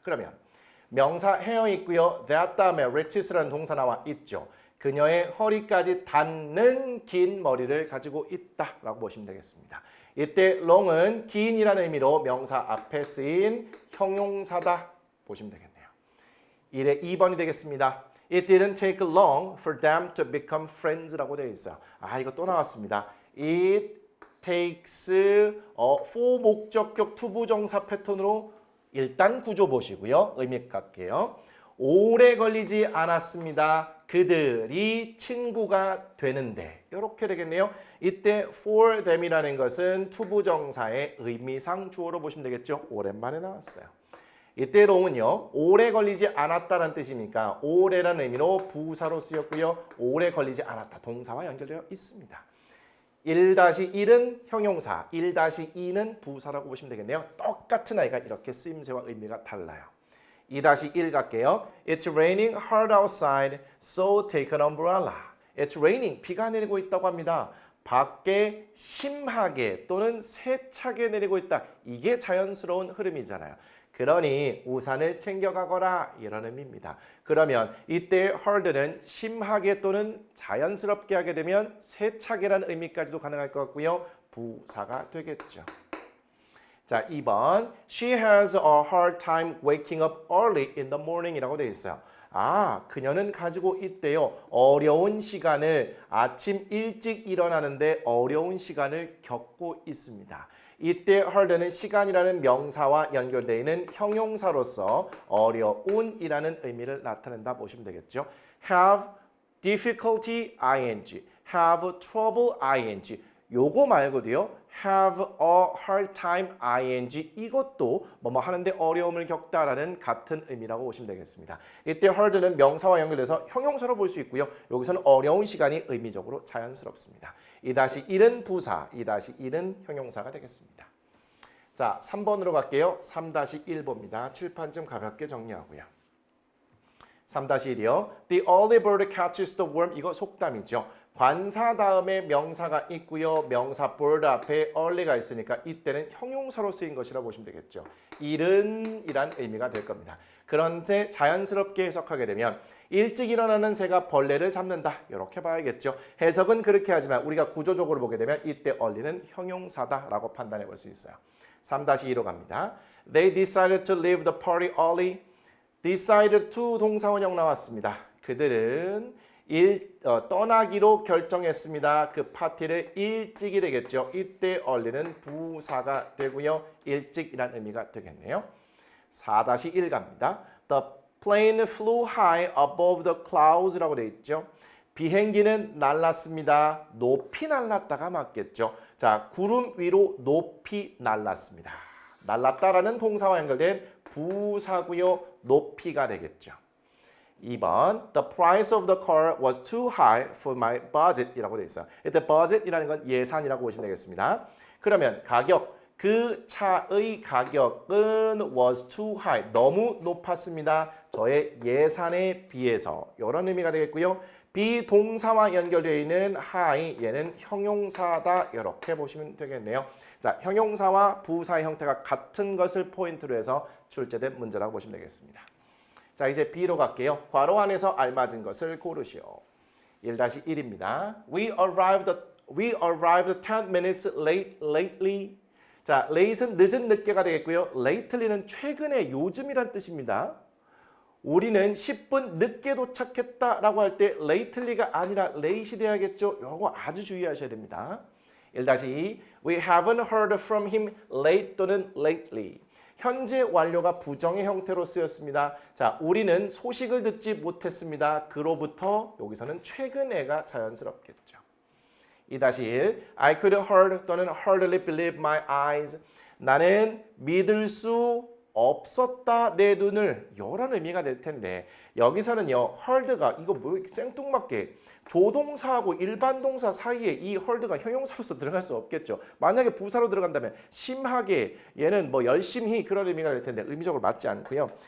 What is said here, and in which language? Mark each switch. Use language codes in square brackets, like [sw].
[ko] 그러면 명사 헤어 있고요. that 다음에 reaches라는 동사 나와 있죠. 그녀의 허리까지 닿는 긴 머리를 가지고 있다라고 보시면 되겠습니다. 이때 long은 긴이라는 의미로 명사 앞에 쓰인 형용사다 보시면 되겠네요. 1의 2번이 되겠습니다. [en] It didn't take long for them to become friends라고 [ko] 되어 있어요. 이거 또 나왔습니다. [en] It takes for [ko] 목적격 투부정사 패턴으로 일단 구조 보시고요. 의미 갈게요. 오래 걸리지 않았습니다. 그들이 친구가 되는데 이렇게 되겠네요. 이때 for them이라는 것은 투부정사의 의미상 주어로 보시면 되겠죠. 오랜만에 나왔어요. 이때 long은요. 오래 걸리지 않았다는 뜻이니까 오래라는 의미로 부사로 쓰였고요. 오래 걸리지 않았다. 동사와 연결되어 있습니다. 1-1은 형용사, 1-2는 부사라고 보시면 되겠네요. 똑같은 아이가 이렇게 쓰임새와 의미가 달라요. 2-1 갈게요. [en] It's raining hard outside, so take an umbrella. It's raining, [ko] 비가 내리고 있다고 합니다. 밖에 심하게 또는 세차게 내리고 있다. 이게 자연스러운 흐름이잖아요. 그러니 우산을 챙겨가거라 이런 의미입니다. 그러면 이때 hard는 심하게 또는 자연스럽게 하게 되면 세차게라는 의미까지도 가능할 것 같고요. 부사가 되겠죠. 자, 2번. [en] She has a hard time waking up early in the morning [ko] 이라고 되어 있어요. 그녀는 가지고 있대요. 어려운 시간을 아침 일찍 일어나는데 어려운 시간을 겪고 있습니다. 이때 hard는 시간이라는 명사와 연결되어 있는 형용사로서 어려운이라는 의미를 나타낸다 보시면 되겠죠. [en] have difficulty ing, have trouble ing. [ko] 요거 말고도요. [en] have a hard time ing [ko] 이것도 뭐뭐 하는데 어려움을 겪다라는 같은 의미라고 보시면 되겠습니다. 이때 hard는 명사와 연결돼서 형용사로 볼 수 있고요. 여기서는 어려운 시간이 의미적으로 자연스럽습니다. 2-1은 부사, 2-1은 형용사가 되겠습니다. 자, 3번으로 갈게요. 3-1번입니다. 칠판 좀 가볍게 정리하고요. 3-1이요. [en] The early bird catches the worm. [ko] 이거 속담이죠. 관사 다음에 명사가 있고요. 명사 bird 앞에 early가 있으니까 이때는 형용사로 쓰인 것이라고 보시면 되겠죠. 일은 이란 의미가 될 겁니다. 그런데 자연스럽게 해석하게 되면 일찍 일어나는 새가 벌레를 잡는다. 이렇게 봐야겠죠. 해석은 그렇게 하지만 우리가 구조적으로 보게 되면 이때 early는 형용사다라고 판단해 볼 수 있어요. 3-2로 갑니다. [en] They decided to leave the party early. decided to [ko] 동사원형 나왔습니다. 그들은 떠나기로 결정했습니다. 그 파티를 일찍이 되겠죠. 이때 early는 부사가 되고요. 일찍이란 의미가 되겠네요. 4-1 갑니다. [en] The plane flew high above the clouds라고 [ko] 되어 있죠. 비행기는 날랐습니다. 높이 날랐다가 맞겠죠. 자, 구름 위로 높이 날랐습니다. 날랐다라는 동사와 연결된 부사고요. 높이가 되겠죠. 2번. [en] The price of the car was too high for my budget [ko] 이라고 되어 있어요. 이때 budget이라는 건 예산이라고 보시면 되겠습니다. 그러면 가격, 그 차의 가격은 [en] was too high, [ko] 너무 높았습니다. 저의 예산에 비해서 이런 의미가 되겠고요. 비동사와 연결되어 있는 high, 얘는 형용사다 이렇게 보시면 되겠네요. 자, 형용사와 부사의 형태가 같은 것을 포인트로 해서 출제된 문제라고 보시면 되겠습니다. 자, 이제 B로 갈게요. 괄호 안에서 알맞은 것을 고르시오. 1-1입니다. [en] We arrived 10 minutes late lately. [ko] 자, late은 늦은 늦게가 되겠고요. lately는 최근에 요즘이란 뜻입니다. 우리는 10분 늦게 도착했다라고 할 때 lately가 아니라 late이 돼야겠죠. 이거 아주 주의하셔야 됩니다. [en] 1-2 We haven't heard from him late 또는 lately. [ko] 현재 완료가 부정의 형태로 쓰였습니다. 자, 우리는 소식을 듣지 못했습니다. 그로부터 여기서는 최근에가 자연스럽겠죠. [en] 2-1 I could heard 또는 hardly believe my eyes. [ko] 나는 믿을 수 없었다 내 눈을 이런 의미가 될 텐데 여기서는요 heard가 이거 뭐 생뚱맞게 조동사하고 일반 동사 사이에 이 heard가 형용사로서 들어갈 수 없겠죠. 만약에 부사로 들어간다면 심하게 얘는 뭐 열심히 그런 의미가 될 텐데 의미적으로 맞지 않고요.